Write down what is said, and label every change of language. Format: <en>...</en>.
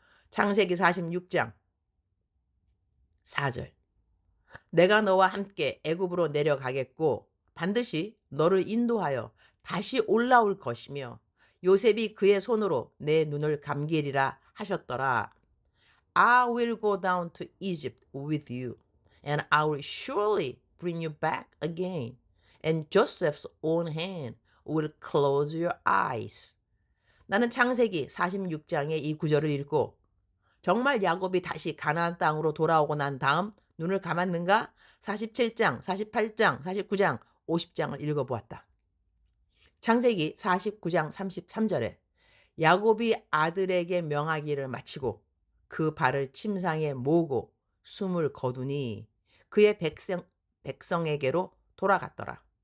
<ko>창세기 46장 4절. 내가 너와 함께 애굽으로 내려가겠고 반드시 너를 인도하여 다시 올라올 것이며 요셉이 그의 손으로 내 눈을 감기리라 하셨더라.</ko> <en>I will go down to Egypt with you, and I will surely bring you back again. And Joseph's own hand will close your eyes.</en> <ko>나는 창세기 46장의 이 구절을 읽고 정말 야곱이 다시 가나안 땅으로 돌아오고 난 다음 눈을 감았는가? 47장, 48장, 49장, 50장을 읽어보았다. 창세기 49장 33절에 야곱이 아들에게 명하기를 마치고 그 발을 침상에 모으고 숨을 거두니 그의 백성에게로 돌아갔더라.</ko>